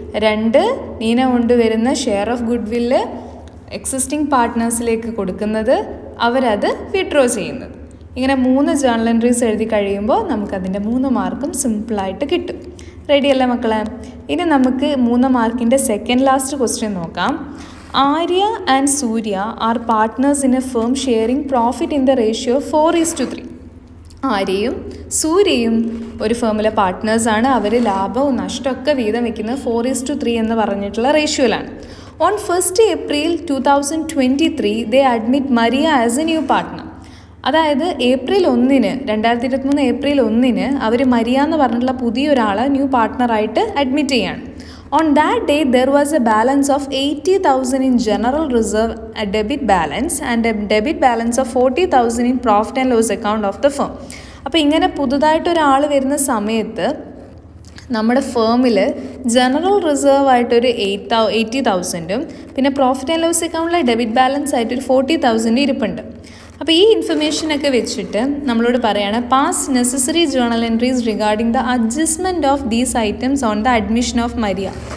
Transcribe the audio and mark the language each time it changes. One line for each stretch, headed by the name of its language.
Malayalam: 2, നീന കൊണ്ടുവരുന്ന share of good വില്ല് existing പാർട്ട്നേഴ്സിലേക്ക് കൊടുക്കുന്നത്, അവരത് വിഡ്രോ ചെയ്യുന്നത്. ഇങ്ങനെ 3 ജേണൽ എൻട്രീസ് എഴുതി കഴിയുമ്പോൾ നമുക്കതിൻ്റെ 3 മാർക്കും സിമ്പിളായിട്ട് കിട്ടും. റെഡിയല്ലേ മക്കളെ? ഇനി നമുക്ക് 3 മാർക്കിൻ്റെ സെക്കൻഡ് ലാസ്റ്റ് ക്വസ്റ്റ്യൻ നോക്കാം.
English: Arya and Surya are partners in a firm sharing profit in the ratio 4:3.
Malayalam: ആര്യയും സൂര്യയും ഒരു ഫേമിലെ പാർട്ട്നേഴ്സാണ്. അവർ ലാഭവും നഷ്ടമൊക്കെ വീതം വയ്ക്കുന്നത് 4:3 എന്ന് പറഞ്ഞിട്ടുള്ള റേഷ്യോയിലാണ്.
English: On 1st April 2023 they admit Maria as a new partner.
Malayalam: അതായത് April 1, 2023 April 1 അവർ മരിയ എന്ന് പറഞ്ഞിട്ടുള്ള പുതിയൊരാളെ ന്യൂ പാർട്ട്ണറായിട്ട് അഡ്മിറ്റ് ചെയ്യാണ്.
English: On that day, there was a balance of 80,000 in general reserve, a debit balance, and a debit balance of 40,000 in profit and loss account of the firm.
Malayalam: അപ്പോൾ ഇങ്ങനെ പുതുതായിട്ടൊരാൾ വരുന്ന സമയത്ത് നമ്മുടെ ഫേമിൽ general reserve ആയിട്ടൊരു 80,000ഉം പിന്നെ profit and loss അക്കൗണ്ടിലെ debit balance ആയിട്ടൊരു 40,000 ഇരിപ്പുണ്ട്. അപ്പോൾ ഈ ഇൻഫർമേഷനൊക്കെ വെച്ചിട്ട് നമ്മളോട് പറയുകയാണ്
English: Pass necessary journal entries regarding the adjustment of these items on the admission of Maria.